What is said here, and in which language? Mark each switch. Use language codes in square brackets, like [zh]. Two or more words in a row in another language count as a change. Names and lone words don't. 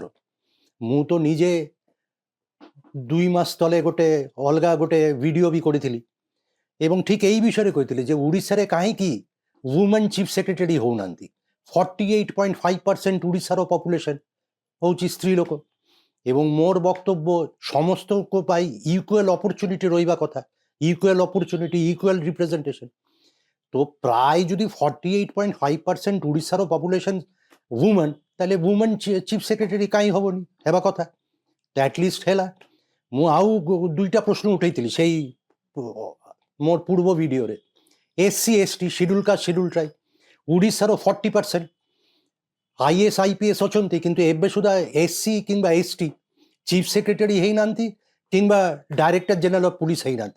[or] ମୁଁ ତ ନିଜେ 2 ମାସ ତଳେ ଗୋଟେ ଅଲଗା ଗୋଟେ ଭିଡ଼ିଓ ବି କରିଥିଲି ଏବଂ ଠିକ୍ ଏଇ ବିଷୟରେ କହିଥିଲି ଯେ ଓଡ଼ିଶାରେ କାହିଁକି [en] women chief secretary [or] ହେଉନାହାନ୍ତି। 48.5% ଓଡ଼ିଶାର ପପୁଲେସନ୍ ହେଉଛି ସ୍ତ୍ରୀ ଲୋକ ଏବଂ ମୋର ବକ୍ତବ୍ୟ ସମସ୍ତଙ୍କ ପାଇଁ [en] equal opportunity [or] ରହିବା କଥା, [en] equal opportunity, equal representation. [or] ତ ପ୍ରାୟ ଯଦି 48.5% ଓଡ଼ିଶାର ପପୁଲେସନ୍ ୱୁମେନ୍, ତାହେଲେ [en] women chief secretary [or] କାହିଁ ହେବନି, ହେବା କଥା ତ ଆଟଲିଷ୍ଟ ହେଲା। ମୁଁ ଆଉ 2ଟା ପ୍ରଶ୍ନ ଉଠାଇଥିଲି ସେଇ ମୋର ପୂର୍ବ ଭିଡ଼ିଓରେ। SC ST [en] schedule caste schedule tribe [or] ଓଡ଼ିଶାର 40% IAS IPS ଅଛନ୍ତି, କିନ୍ତୁ ଏବେ ସୁଦ୍ଧା SC କିମ୍ବା ST [en] chief secretary [or] ହେଇନାହାନ୍ତି କିମ୍ବା [en] director general of police [or] ହେଇନାହାନ୍ତି।